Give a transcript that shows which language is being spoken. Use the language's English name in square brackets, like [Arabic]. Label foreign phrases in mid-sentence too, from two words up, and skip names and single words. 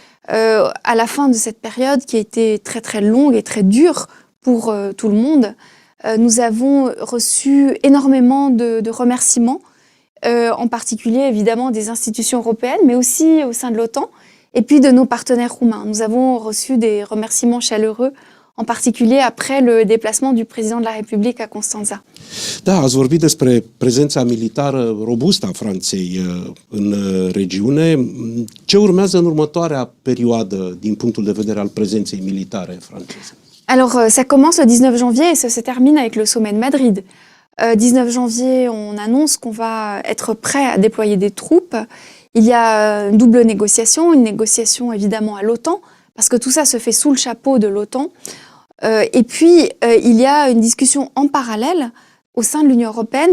[French] À la fin de cette période qui a été très très longue et très dure pour tout le monde, nous avons reçu énormément de remerciements, en particulier évidemment des institutions européennes, mais aussi au sein de l'OTAN, et puis de nos partenaires roumains. Nous avons reçu des remerciements chaleureux, en particulier après le déplacement du président de la République à Constanța. [Romanian] Da, ați vorbit despre prezența militară robustă a Franței în regiune. Ce urmează în următoarea perioadă din punctul de vedere al prezenței militare franceze? [French] Alors, ça commence le 19 janvier et ça se termine avec le sommet de Madrid. 19 janvier, on annonce qu'on va être prêt à déployer des troupes. Il y a une double négociation, une négociation évidemment à l'OTAN, parce que tout ça se fait sous le chapeau de l'OTAN. Et puis, il y a une discussion en parallèle au sein de l'Union européenne.